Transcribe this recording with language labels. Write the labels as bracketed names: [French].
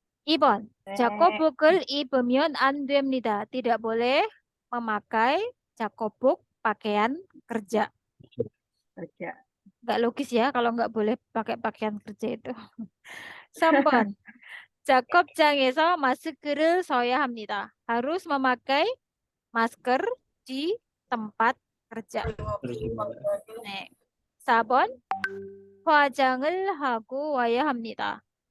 [Korean] 2번, 작업복을 입으면 안 됩니다. [Indonesian] Tidak boleh memakai 작업복, pakaian kerja. Kerja. Nggak logis ya kalau nggak boleh pakai pakaian kerja itu. [Korean] 3번, 작업장에서 마스크를 써야 합니다. [Indonesian] Harus memakai masker di tempat kerja. [Korean] 네. 4번. 화장을 하고 와야 합니다.